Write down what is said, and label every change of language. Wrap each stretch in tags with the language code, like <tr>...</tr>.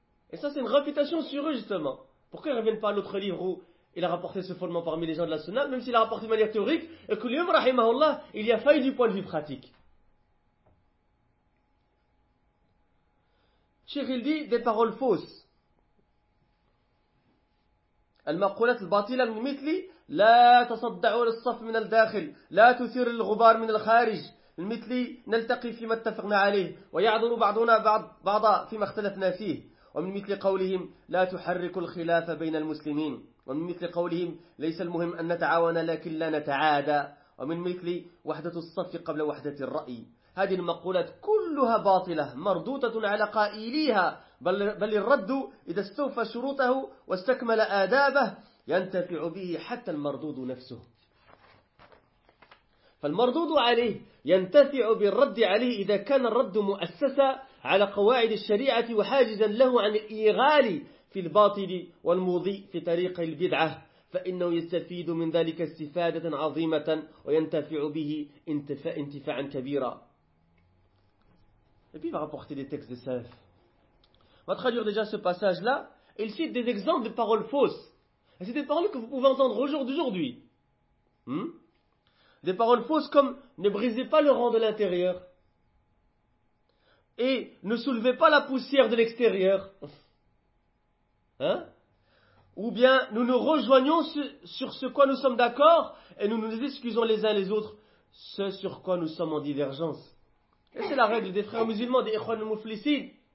<fr>Et ça, c'est une réfutation sur eux, justement. Pourquoi ils ne reviennent pas à l'autre livre où il a rapporté ce fondement parmi les gens de la Sunna, même s'il a rapporté de manière théorique, et que lui-même, rahimahullah, il y a failli du point de vue pratique. Cheikh, il dit des paroles fausses.</fr> <ar>المقولات الباطلة من مثل لا تصدعوا للصف من الداخل لا تثير الغبار من الخارج من مثل نلتقي فيما اتفقنا عليه ويعذر بعضنا بعضا فيما اختلفنا فيه ومن مثل قولهم لا تحركوا الخلاف بين المسلمين ومن مثل قولهم ليس المهم أن نتعاون لكن لا نتعادى ومن مثل وحدة الصف قبل وحدة الرأي. هذه المقولات كلها باطلة مردودة على قائليها بل الرد إذا استوفى شروطه واستكمل آدابه ينتفع به حتى المردود نفسه. فالمردود عليه ينتفع بالرد عليه إذا كان الرد مؤسسا على قواعد الشريعة وحاجزا له عن الإغال في الباطل والمضي في طريق البدعة فإنه يستفيد من ذلك استفادة عظيمة وينتفع به انتفاعا كبيرا.</ar> <fr>Et puis il va rapporter des textes des salaf. On va traduire déjà ce passage-là. Il cite des exemples de paroles fausses. Et c'est des paroles que vous pouvez entendre au jour d'aujourd'hui. Des paroles fausses comme « Ne brisez pas le rang de l'intérieur » et « Ne soulevez pas la poussière de l'extérieur » ou bien « Nous nous rejoignons sur ce quoi nous sommes d'accord et nous nous excusons les uns les autres ce sur quoi nous sommes en divergence. » Et c'est la règle des frères musulmans, des ikhwan mouflissin.</fr>